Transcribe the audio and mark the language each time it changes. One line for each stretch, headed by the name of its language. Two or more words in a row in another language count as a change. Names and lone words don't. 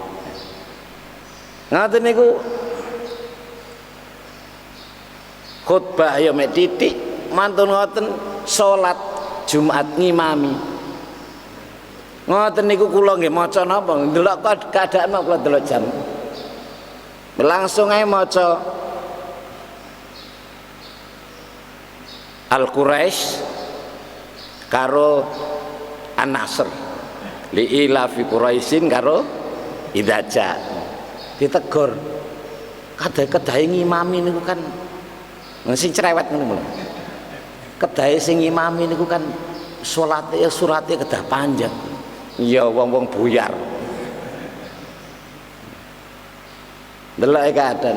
Javanese: Ngaten niku khutbah ya mek titik, mantun ngoten salat Jumat ngimami. Ngoten niku kula nggih maca napa? Ndelok keadaan kula ndelok jam. Langsung ae maca Al-Quraisy karo An-Nasr. Li ila fi Quraisyin karo Idza. Ditegur. Kadhe-kadhe ngimami niku kan sing cerewet ngono lho. Kedahe sing ngimami niku kan salate surate kedah panjang. Ya wong-wong buyar. Delok keadaan.